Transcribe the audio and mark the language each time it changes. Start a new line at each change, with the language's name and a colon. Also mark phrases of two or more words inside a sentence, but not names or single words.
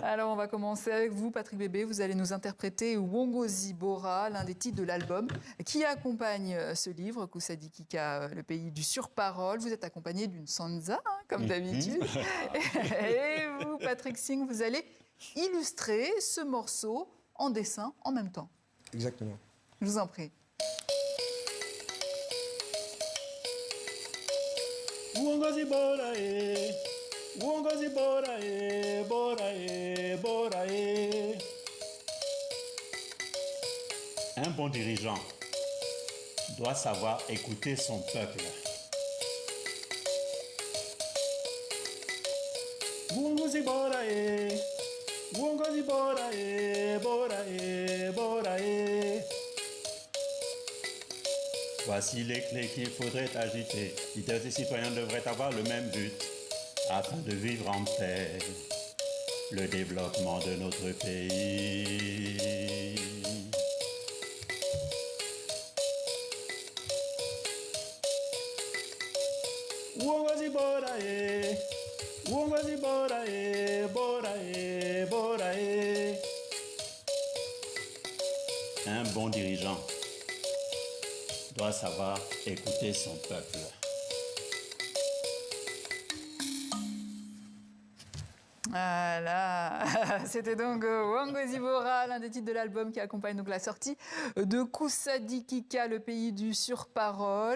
French: Alors on va commencer avec vous Patrick Bébé. Vous allez nous interpréter Uongozi Bora, l'un des titres de l'album qui accompagne ce livre, Kusadikika, le pays du sur-parole. Vous êtes accompagné d'une sansa, comme d'habitude. Et vous Patrick Singh, vous allez illustrer ce morceau en dessin en même temps. Exactement. Je vous en prie.
Swahili: Uongozi bora e, uongozi bora e, bora e, bora e.
French: Un bon dirigeant doit savoir écouter son peuple.
Swahili: Uongozi bora e, uongozi bora e, bora e, bora e.
French: Voici les clés qu'il faudrait agiter. Leaders et citoyens devraient avoir le même but afin de vivre en paix. Le développement de notre pays.
Swahili: Uongozi bora e, uongozi bora e, bora e, bora e.
French: Un bon dirigeant doit savoir écouter son peuple. Voilà, c'était donc Uongozi Bora, l'un des titres de l'album qui accompagne donc la sortie de Kusadikika, le pays du sur-parole.